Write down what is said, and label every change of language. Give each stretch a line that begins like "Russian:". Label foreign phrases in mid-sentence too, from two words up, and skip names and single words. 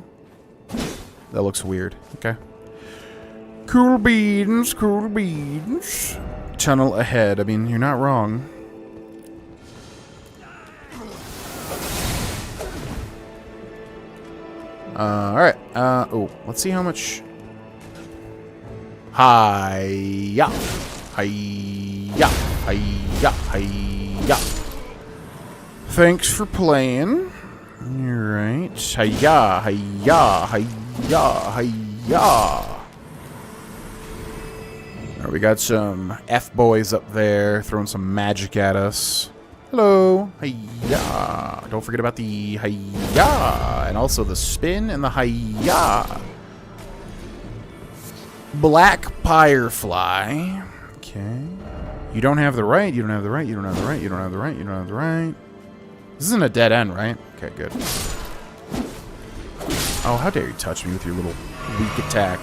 English: That looks weird. Okay. Cool beans, cool beans. Tunnel ahead. I mean, you're not wrong. Alright. Oh, let's see how much. Hi-ya. Hi-ya. Hi-ya. Hi-ya. Thanks for playing. Alright. Hi-ya. Hi-ya. Hi-ya. Hi-ya. Alright, we got some F-boys up there throwing some magic at us. Hello. Hi-ya. Don't forget about the hi-ya. And also the spin and the hi-ya. Black Firefly. Okay. You don't have the right. You don't have the right. You don't have the right. You don't have the right. You don't have the right. This isn't a dead end, right? Okay, good. Oh, how dare you touch me with your little weak attack.